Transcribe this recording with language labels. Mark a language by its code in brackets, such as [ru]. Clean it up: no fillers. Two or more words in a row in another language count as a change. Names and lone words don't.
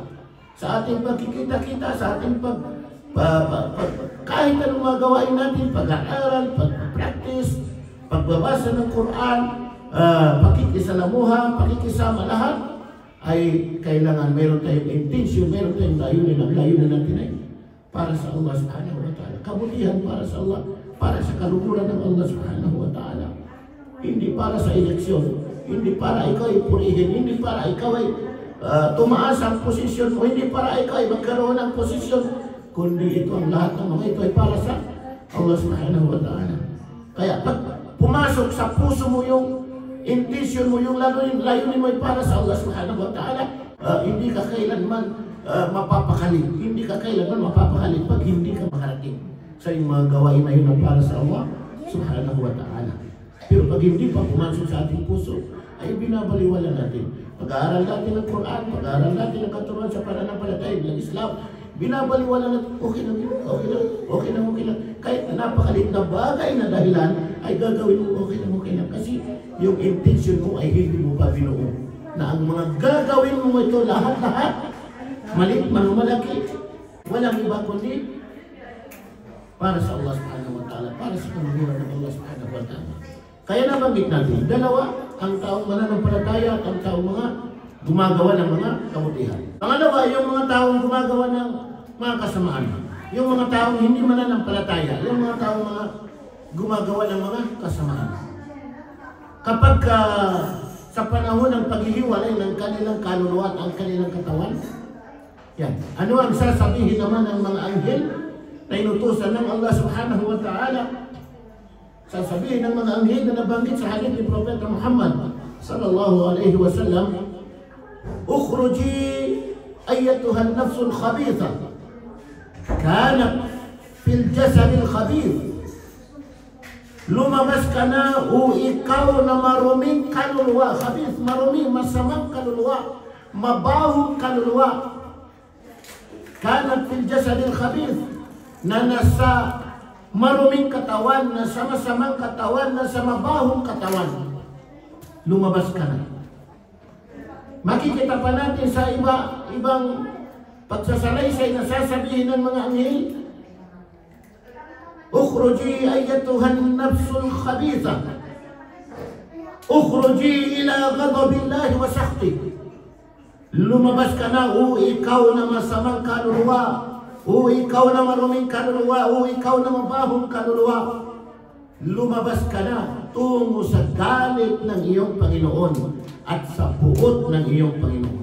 [tl] Sa ating pagkikita-kita, sa ating kahit anong mga gawain natin, pag-aaral, pag-practice, pagbabasa ng Quran, pakikisalamuha, pakikisama lahat, ay kailangan meron tayong intention, meron tayong layunin. Ang layunin natin ay para sa Allah [ar] سبحانه وتعالى. [tl] Kabutihan para sa Allah, para sa kaluguran ng Allah [ar] سبحانه وتعالى. [tl] Hindi para sa eleksyon, hindi para ikaw ay purihin, hindi para ikaw ay tumaas ang posisyon mo, hindi para ikaw ay magkaroon ng posisyon, kundi ito ang lahat ng mga ito ay para sa Allah [ar] سبحانه وتعالى. [tl] Kaya pag pumasok sa puso mo yung intention mo, yung layunin mo ay para sa Allah [ar] سبحانه وتعالى, [tl] hindi ka kailanman mapapakali. Hindi ka kailanman mapapakali pag hindi ka makarating sa yung mga gawain na yun na para sa Allah [ar] سبحانه وتعالى. [tl] Pero pag hindi pa pumasok sa ating puso, ay binabaliwala natin. Pag-aaral natin ng Quran, pag-aaral natin ng katuruan sa pananampalataya ng Islam, binabaliwala natin, okay lang. Kahit na napakaliit na bagay na dahilan, ay gagawin mo, okay lang. Kasi yung intention mo ay hindi mo pa binuo. Na ang mga gagawin mo ito, lahat, maliit, malaki, walang iba kundi para sa Allah [ar] سبحانه وتعالى, [tl] para sa kaluguran ng Allah [ar] سبحانه وتعالى. [tl] Kaya nabanggit natin, dalawa, ang taong mananampalataya at ang taong mga gumagawa ng mga kabutihan. Pangalawa, yung mga taong gumagawa ng mga kasamaan. Yung mga taong hindi mananampalataya, yung mga taong mga gumagawa ng mga kasamaan. Kapag sa panahon ng paghihiwalay ng kanilang kaluluwa at ang kanilang katawan, yan. Ano ang sasabihin naman ng mga anghel na inutusan ng Allah [ar] سبحانه وتعالى? [tl] Sasabihin ng mga anghel na nabanggit sa hadith ni Propeta Muhammad [ar] صلى الله عليه وسلم, اخرجي أيتها النفس الخبيثة كانت في الجسد الخبيث. [tl] Lumabas ka na o ikaw na maruming kaluluwa. Khabith, maruming, masamang kaluluwa, mabahong kaluluwa. [ar] كانت في الجسد الخبيث, [tl] na nasa maruming katawan, na sa masamang katawan, na sa mabahong katawan. Lumabas ka na. Makikita pa natin sa ibang pagsasalaysay na sasabihin ng mga anghel [ar] اخرجي أيتها النفس الخبيثة. اخرجي إلى غضب الله وسخط. [tl] Lumabas ka na, ikaw na masamang kaluluwa. Ikaw na maruming kaluluwa. Ikaw na mabahong kaluluwa. Lumabas ka na tungo sa galit ng iyong Panginoon at sa puot ng iyong Panginoon.